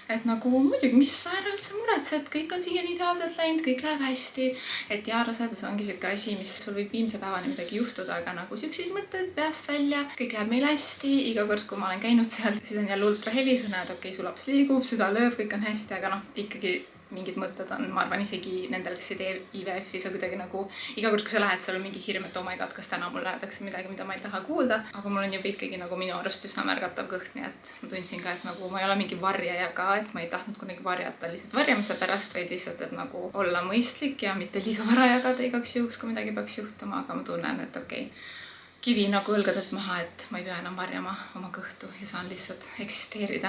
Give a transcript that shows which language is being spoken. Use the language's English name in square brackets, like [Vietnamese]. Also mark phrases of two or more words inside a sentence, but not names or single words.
[Estonian] Et nagu muidugi, mis sa ära üldse muretsed, kõik on siiani ideaalselt läinud, kõik läheb hästi, et ja rasedus ongi siuke asi, mis sul võib viimse päevani midagi juhtuda, aga nagu siukseid mõtted peast välja, kõik läheb meil hästi, iga kord, kui ma olen käinud seal, siis on jälle ultraheli, sa näed, okei, su laps liigub, süda lööb, kõik on hästi, aga noh, ikkagi mingid mõtted on, ma arvan, isegi nendel, kes ei tee IVF-i, sa kuidagi nagu iga kord, kui sa lähed, seal on mingi hirm, et [English] oh my god, [Estonian] kas täna mul lähedakse midagi, mida ma ei taha kuulda, aga mul on juba ikkagi nagu minu arust üsna märgatav kõht, nii et ma tundsin ka, et nagu ma ei ole mingi varjaja ka, et ma ei tahtnud kunagi varjata lihtsalt varjamise pärast, vaid lihtsalt, et nagu olla mõistlik ja mitte liiga vara jagada igaks juhuks, kui midagi peaks juhtuma, aga ma tunnen, et okei, kivi nagu õlgadelt maha, et ma ei pea enam varjama oma kõhtu ja saan lihtsalt eksisteerida.